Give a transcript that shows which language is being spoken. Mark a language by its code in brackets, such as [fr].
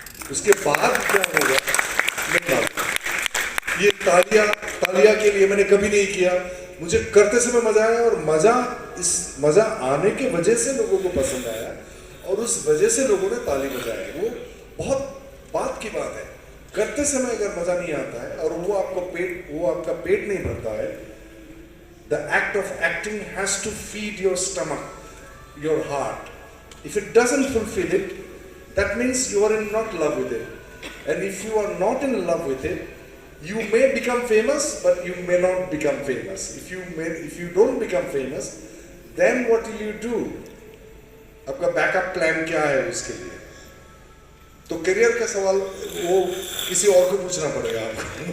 [hi] उसके बाद क्या होगा मैं ये तालिया के लिए मैंने कभी नहीं किया, मुझे करते समय मजा आया, और मजा आने के वजह से लोगों को पसंद आया, और उस वजह से लोगों ने ताली बजाई। वो बहुत बात की बात है। करते समय अगर मजा नहीं आता है और वो आपका पेट नहीं भरता है, [en] the act of acting has to feed your stomach, your heart. If it doesn't fulfill it, that means you are not in love with it. And if you are not in love with it, you may become famous, but you may not become famous. If you don't become famous, then what will you do? [hi] आपका backup plan क्या है उसके लिए? तो career का सवाल वो किसी और को पूछना पड़ेगा आपको।